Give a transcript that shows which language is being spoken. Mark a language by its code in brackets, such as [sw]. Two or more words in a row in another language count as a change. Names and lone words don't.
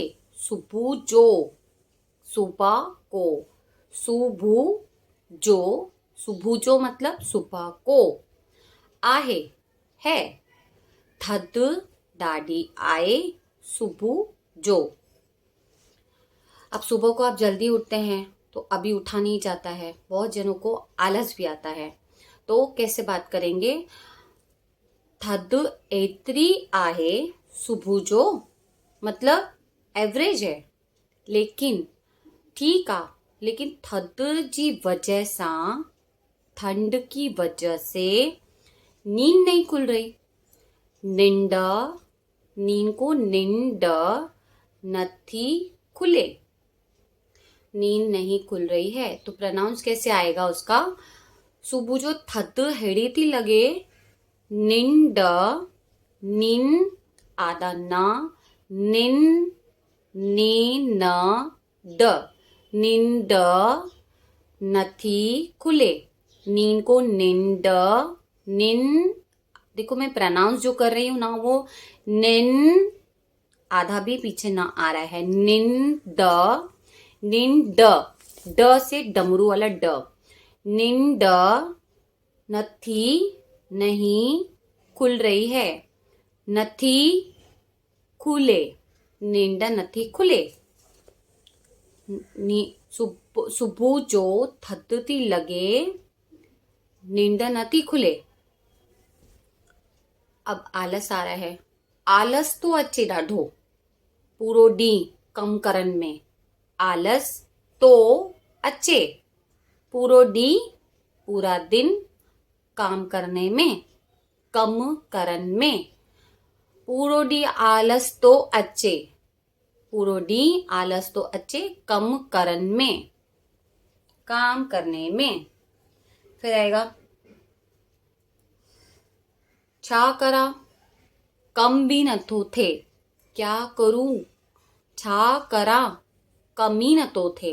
[hi] सुबह जो, सुबह को, सुबह जो, सुबह जो मतलब सुबह को, आहे है। [sd] थद दाढ़ी आए, सुबह जो। [hi] अब सुबह को आप जल्दी उठते हैं तो अभी उठा नहीं जाता है, बहुत जनों को आलस भी आता है। तो कैसे बात करेंगे? [sd] थद एतरी आहे, [hi] सुबह जो मतलब एवरेज है, लेकिन ठीक आ। लेकिन [sd] थद जी वजह सां, [hi] ठंड की वजह से नींद नहीं खुल रही। निंड, नींद को [sd] निंड नथी खुले, [hi] नींद नहीं खुल रही है। तो प्रोनाउंस कैसे आएगा उसका? [sd] सुबह जो थद हेड़ी थी लगे, [hi] निंड, निन आधा ना, निन ने न ड, [sd] निंड नथी खुले। [hi] नींद को निंड, निन, देखो मैं प्रोनाउंस जो कर रही हूं ना, वो निन आधा भी पीछे ना आ रहा है। निंद, निंड, ड से डमरू वाला ड। [sd] निंड नथी [hi] नहीं खुल रही है, [sd] नथी खुले, नींद नथी खुले। सुबह जो थद थी लगे, नींद नथी खुले। [hi] अब आलस आ रहा है। [sd] आलस तो अचे ॾाढो, पूरो ॾींहुं कम करण में। आलस तो अचे, पूरो ॾींहुं, [hi] पूरा दिन काम करने में, [sd] कम करन में। पूरो ॾींहुं आलस तो अचे, पूरो ॾींहुं आलस तो अचे कम करन में, [hi] काम करने में। [sd] फिर आएगा छा करा, कम भी नथो थे। [hi] क्या करूं? [sd] छा करा, कम ही नथो थे।